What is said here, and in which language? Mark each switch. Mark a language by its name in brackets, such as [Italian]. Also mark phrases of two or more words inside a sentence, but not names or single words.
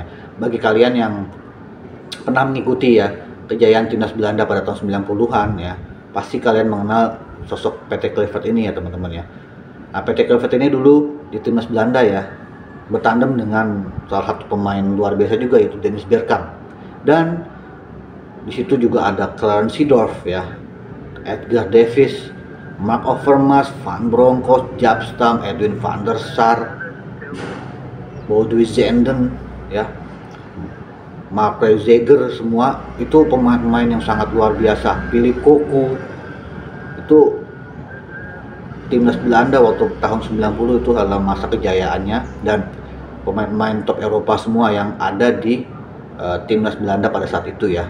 [Indonesian] Bagi kalian yang pernah mengikuti ya kejayaan timnas Belanda pada tahun 90-an ya, pasti kalian mengenal sosok Patrick Kluivert ini ya teman-teman ya. Nah, Patrick Kluivert ini dulu di timnas Belanda ya bertandem dengan salah satu pemain luar biasa juga, yaitu Dennis Bergkamp, dan di situ juga ada Clarence Seedorf ya, Edgar Davids, Mark Overmars, Van Bronckhorst, Jaap Stam, Edwin van der Sar, Boudewijn Zenden ya, Mark Reiziger, semua itu pemain-pemain yang sangat luar biasa. Philip Cocu, itu timnas Belanda waktu tahun 90 itu adalah masa kejayaannya, dan pemain-pemain top Eropa semua yang ada di timnas Belanda pada saat itu ya.